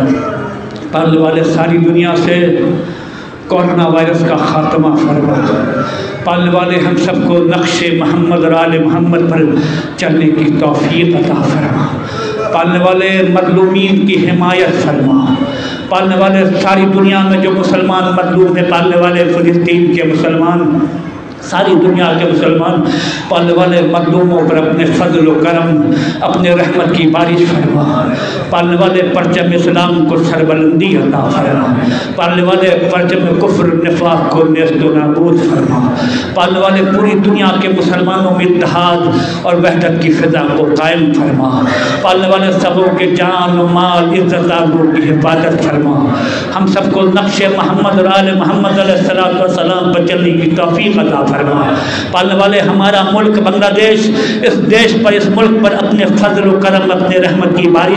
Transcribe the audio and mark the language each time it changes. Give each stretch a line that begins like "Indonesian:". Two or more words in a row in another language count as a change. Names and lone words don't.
Urdu: پالنے والے ساری دنیا سے کورونا وائرس کا خاتمہ فرما. پالنے والے ہم سب کو نقش محمد اور آل محمد پر چلنے کی توفیق عطا فرما. پالنے والے مظلومین کی حمایت فرما. پالنے والے ساری دنیا میں جو مسلمان مظلوم ہیں، پالنے والے فلسطین کے مسلمان، ساری دنیا کے مسلمان، پالنے والے مظلوموں پر اپنے فضل و کرم، اپنے رحمت کی بارش فرما، پالنے والے پرچم اسلام کو سربلندی عطا فرما، پالنے والے پرچم کفر نفاق کو نیست و نابود فرما، پالنے والے پوری دنیا کے مسلمانوں میں اتحاد اور وحدت کی فضا کو قائم فرما، پالنے والے سبوں کے جان و مال عزت آبرو کی حفاظت فرما، ہم سب کو نقش محمد اور آل محمد علیہ السلام پر چلنے کی توفیق عطا فرما، پالنے والے ہمارا ملک بنگلہ دیش، اس دیش پر، اس ملک پر اپنے فضل و کرم، اپنے رحمت کی بارش